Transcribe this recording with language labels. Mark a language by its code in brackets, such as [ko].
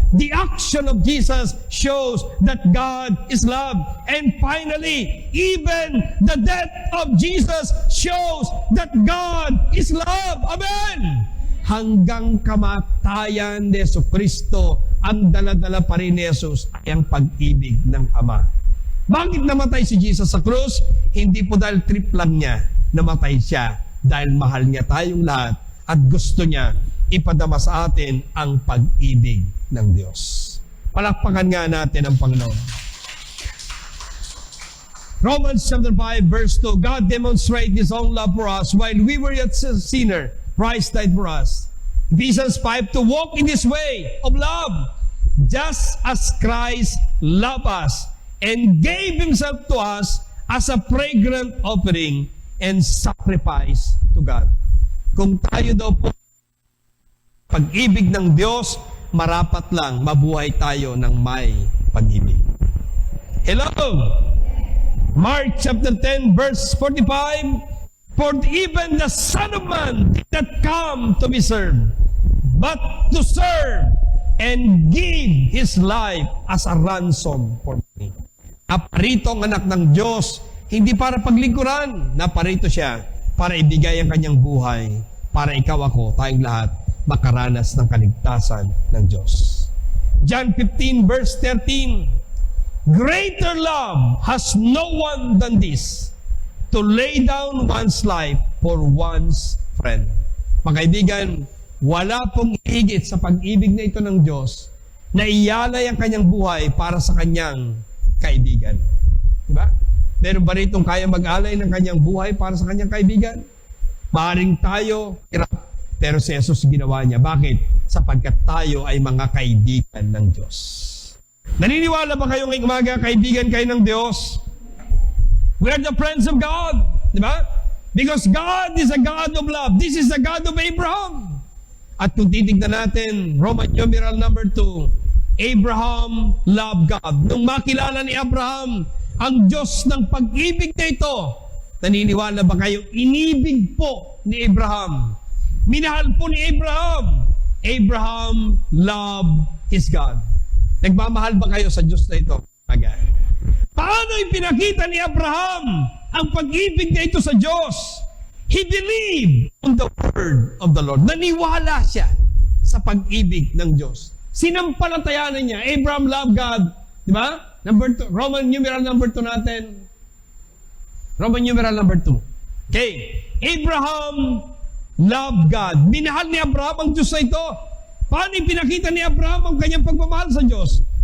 [en] The action of Jesus shows that God is love. And finally, even the death of Jesus shows that God is love. Amen! [tl] Hanggang kamatayan ni Jesucristo, ang dala-dala pa rin ni Jesus ay ang pag-ibig ng Ama. Bakit namatay si Jesus sa krus? Hindi po dahil trip lang niya namatay siya, dahil mahal niya tayong lahat at gusto niya ipadama sa atin ang pag-ibig ng Diyos. Palakpakan nga natin ang Panginoon. [en] Romans chapter 5 verse 2, God demonstrated His own love for us while we were yet sinner. Christ died for us. Ephesians 5, to walk in this way of love, just as Christ loved us and gave Himself to us as a fragrant offering and sacrifice to God. [tl] Kung tayo daw po pag-ibig ng Diyos marapat lang mabuhay tayo ng may pag-ibig. [en] Hello! Mark chapter 10 verse 45, "For even the Son of Man did not come to be served, but to serve and give His life as a ransom for many." [tl] Naparito ang anak ng Diyos, hindi para paglingkuran. Naparito siya para ibigay ang kanyang buhay, para ikaw, ako, tayong lahat, makaranas ng kaligtasan ng Diyos. John 15 verse 13, "Greater love has no one than this, to lay down one's life for one's friend." Mga kaibigan, wala pong higit sa pag-ibig na ito ng Diyos na iyalay ang kanyang buhay para sa kanyang kaibigan. Diba? Meron ba ritong kaya mag-alay ng kanyang buhay para sa kanyang kaibigan? Maaaring tayo hirap, pero si Jesus ginawa niya. Bakit? Sapagkat tayo ay mga kaibigan ng Diyos. Naniniwala ba kayo ngayong umaga, kaibigan kayo ng Diyos? [en] We are the friends of God. Diba? Because God is a God of love. This is the God of Abraham. [tl] At kung titignan natin, [en] Roman numeral number 2, Abraham loved God. [tl] Nung makilala ni Abraham ang Diyos ng pag-ibig na ito, naniniwala ba kayo, inibig po ni Abraham. Minahal po ni Abraham. [en] Abraham loved his God. [tl] Nagmamahal ba kayo sa Diyos na ito? Paano ipinakita ni Abraham ang pag-ibig na ito sa Diyos? [en] He believed on the word of the Lord. [tl] Naniwala siya sa pag-ibig ng Diyos. Sinampalatayanan niya. [en] Abraham loved God. [tl] Di ba? Number 2. [en] Roman numeral number 2 natin. Roman numeral number 2. Okay. Abraham loved God. [tl] Minahal ni Abraham ang Diyos na ito. Paano ipinakita ni Abraham ang kanyang pagmamahal sa Diyos?